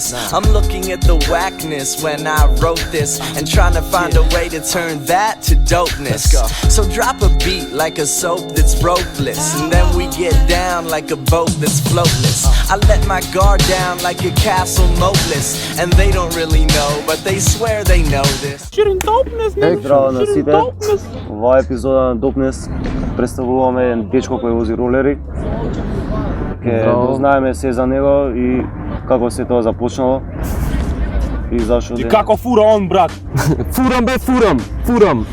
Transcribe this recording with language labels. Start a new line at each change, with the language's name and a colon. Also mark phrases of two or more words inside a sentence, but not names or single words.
English: I'm looking at the whackness when I wrote this and trying to find a way to turn that to dopeness. So drop a beat like a soap that's ropeless, and then we get down like a boat that's floatless. I let my guard down like a castle moatless, and they don't really know, but they swear they know this.
Macedonian: Здраво на сите. Ова епизода на Допнес представуваме еден дечко кој вози ролери. Ке дознаеме се за него и како се тоа започнало. И зашо И како фура он, брат? Фурам.